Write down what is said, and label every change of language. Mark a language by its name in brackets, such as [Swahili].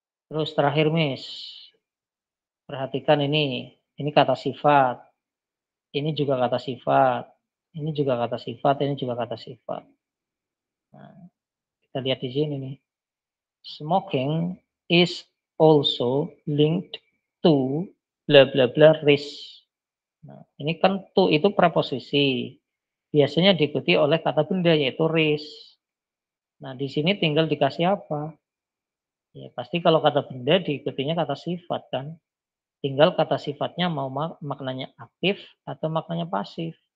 [Indonesian] Terus terakhir, Miss. Perhatikan ini kata sifat. Ini juga kata sifat. Ini juga kata sifat, ini juga kata sifat. Nah, kita lihat di sini nih. [English] Smoking is also linked to bla bla bla risk. [Indonesian] Nah, ini kan to itu preposisi. Biasanya diikuti oleh kata benda yaitu risk. Nah, di sini tinggal dikasih apa? Ya, pasti kalau kata benda diikutinya kata sifat kan. Tinggal kata sifatnya mau maknanya aktif atau maknanya pasif.